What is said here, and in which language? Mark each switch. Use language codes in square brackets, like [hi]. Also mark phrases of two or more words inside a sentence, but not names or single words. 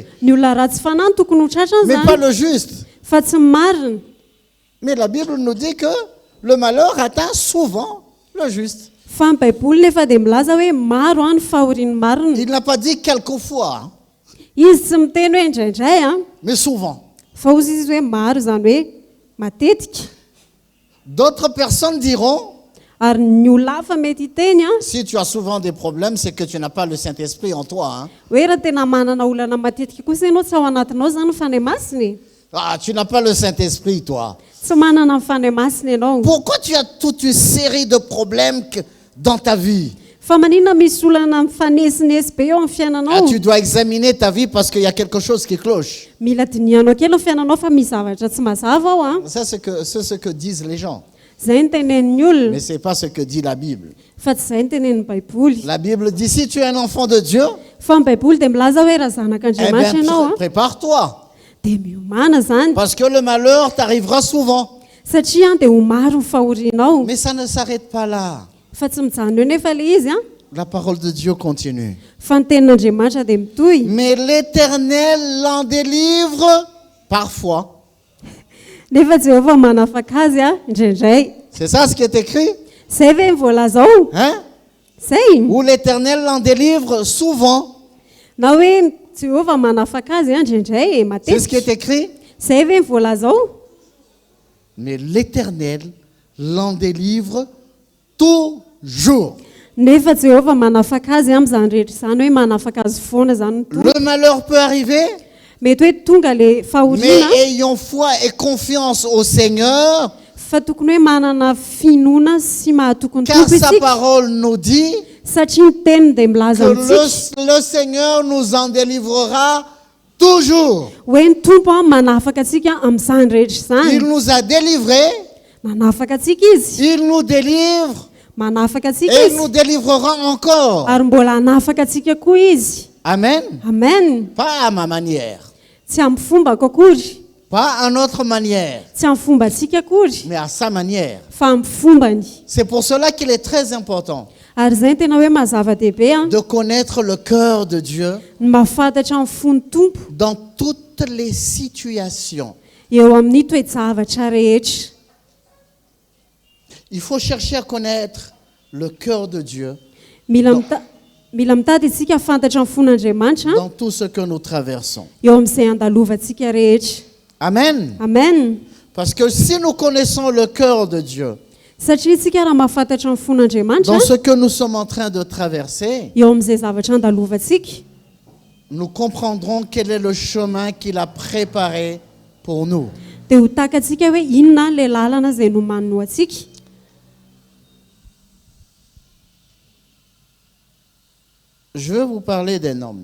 [mg] Ny olona ratsy fanahy ny tokony ho [fr] mais pas [mg] tratran'izany [fr] le juste. [mg] fa tsy marina. [fr] Mais la Bible nous dit que le malheur atteint souvent le juste. [mg] Fa ny baiboly nefa dia milaza hoe maro a ny fahoriany marina. [fr] Il n'a pas dit quelquefois, hein, [mg] Izy tsy miteny hoe indraindray a [fr] mais souvent. [mg] fa ozy izy hoe maro zany hoe matetika. [fr] D'autres personnes diront, [mg] Ary ny olona hafa mety hiteny a [fr] si tu as souvent des problèmes, c'est que tu n'as pas le Saint-Esprit en toi. Hein. [mg] hoe raha tena manana olana matetika kosa ianao tsy ao anatinao zany ny fanahy masiny. [fr] Ah, tu n'as pas le Saint-Esprit, toi. [mg] Tsy manana ny fanahy masiny ianao. [fr] Pourquoi tu as toute une série de problèmes dans ta vie? Fa maninona misy olana mifanesinesy be eo amin'ny Ah, [mg] fiainanao. [fr] tu dois examiner ta vie parce qu'il y a quelque chose qui cloche. [mg] Mila dinihanao kely ny fiainanao fa misy zavatra tsy mazava ao a. [fr] Ça, c'est ce que disent les gens. [mg] Zay ny tenenin'ny olona [fr] Mais ce n'est pas ce que dit la Bible. [mg] fa tsy zay ny tenenin'ny baiboly. [fr] La Bible dit, si tu es un enfant de Dieu, [mg] Fa ny baiboly dia milaza hoe raha eh zanak'Andriamanitra [fr] bien, [mg] ianao a [fr] prépare-toi. [mg] dia miomana zany [fr] Parce que le malheur t'arrivera souvent. [mg] satria dia ho maro ny fahorianao. [fr] Mais ça ne s'arrête pas là. [mg] Fa tsy mijano eo nefa ilay izy a. [fr] La parole de Dieu continue. [mg] Fa ny tenin'Andriamanitra dia mitohy. [fr] Mais l'Éternel l'en délivre parfois. [mg] Nefa Jehovah manafaka azy a indraindray. [fr] C'est ça ce qui est écrit? [mg] Zay ve voalazao? [fr] Hein? [mg] Zay. [fr] Où l'Éternel l'en délivre souvent. [mg] Na hoe Jehova manafaka azy indraindray [fr] C'est ce qui [mg] matetika. [fr] est écrit. [mg] Zay ve voalazao? [fr] Mais l'Éternel l'en délivre toujours. [mg] Nefa Jehova manafaka azy amin'izany rehetra izany hoe manafaka azy foana zany ny tompo. [fr] Le malheur peut arriver, [mg] Mety hoe tonga le [fr] mais [mg] fahoriana [fr] ayons foi et confiance au Seigneur, [mg] fa tokony hoe manana finoana sy mahatokony [fr] car [mg] tompo [fr] sa [mg] isika [fr] parole nous dit [mg] satria ny teniny dia milaza [fr] que [mg] amintsika [fr] le Seigneur nous en délivrera toujours. [mg] hoe ny tompo a manafaka atsika amin'izany rehetra [fr] Il [mg] izany. [fr] nous a délivrés, [mg] Manafaka atsika izy, [fr] il nous délivre [mg] manafaka atsika [fr] et il [mg] izy, [fr] nous délivrera encore. [mg] ary mbola hanafaka atsika koa izy. [fr] Amen. [mg] Amen. [fr] Pas à ma manière, [mg] Tsy amin'ny fombako akory, [fr] pas à notre manière, [mg] tsy amin'ny fombantsika akory, [fr] mais à sa manière. [mg] fa amin'ny fombany. [fr] C'est pour cela qu'il est très important [mg] Ary izay tena hoe mazava-dehibe a, [fr] de connaître le cœur de Dieu [mg] ny mahafantatra ny fon'ny tompo [fr] dans toutes les situations. [mg] eo amin'ny toe-javatra rehetra. [fr] Il faut chercher à connaître le cœur de Dieu [mg] Mila mitady isika fantatra ny fon'Andriamanitra [fr] dans tout ce que nous traversons. [mg] eo amin'izay andalovantsika rehetra. [fr] Amen. [mg] Amen. [fr] Parce que si nous connaissons le cœur de Dieu [mg] Satria isika raha mahafantatra ny fon'Andriamanitra [fr] dans ce que nous sommes en train de traverser, [mg] eo amin'izay zavatra andalovantsika, [fr] nous comprendrons quel est le chemin qu'il a préparé pour nous. [mg] dia ho takantsika hoe inona ilay lalana izay nomanino atsika. [fr] Je veux vous parler d'un homme.